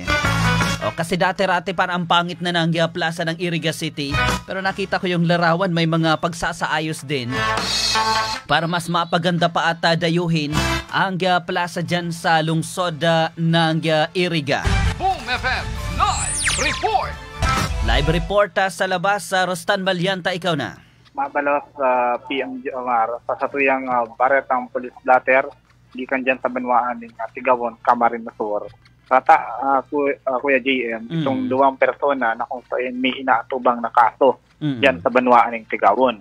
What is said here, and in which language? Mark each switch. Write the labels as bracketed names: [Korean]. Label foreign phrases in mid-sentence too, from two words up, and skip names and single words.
[Filipino] O, kasi dati-rati parang ang pangit na ng plaza ng Iriga City. Pero nakita ko yung larawan, may mga pagsasaayos din para mas mapaganda pa at dayuhin ang plaza dyan sa lungsod ng Iriga. Boom FM Live Report! [English] Live report [Filipino] sa labas sa Rostan Valianta, ikaw na. [Bikol] Mabalos sa PM Jomar sa satuyang baretang [English] police blatter [Bikol] gikan dyan sa banwaan ng Tigawon, Camarines Sur. Rata, Kuya JM, itong 2 persona na kung saan may inaatubang na kaso dyan sa banwaan ng Tigawon.